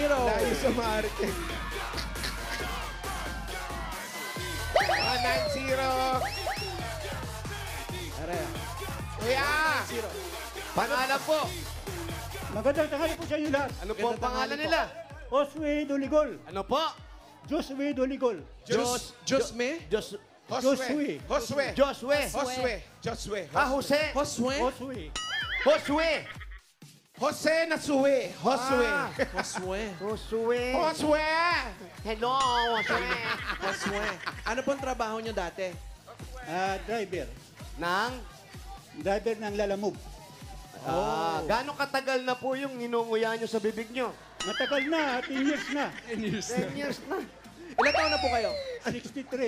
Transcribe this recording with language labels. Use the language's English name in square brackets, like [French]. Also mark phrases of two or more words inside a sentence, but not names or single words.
[Filipino] Layo sa market. 190. Are. Kuya. Pangalan po. Magandang tanghali po sa inyo lahat. Ano po ang pangalan nila? Oswe Doligol. Ano po? Josue Doligol. Diyos me? Diyos Josue. Josue. Josue. Josue. Josue. Ah, Jose. Josue? Josue. Josue. Jose na suwe. Josue. Josue. Josue. Josue. Hello, Josue. Josue. Ano pong trabaho nyo dati? Driver. Nang? Driver ng lalamove. Gano'ng katagal na po yung ninunguya nyo sa bibig nyo? Matagal na, 10 years na. 10 years na. Ilan taon na po kayo? 63.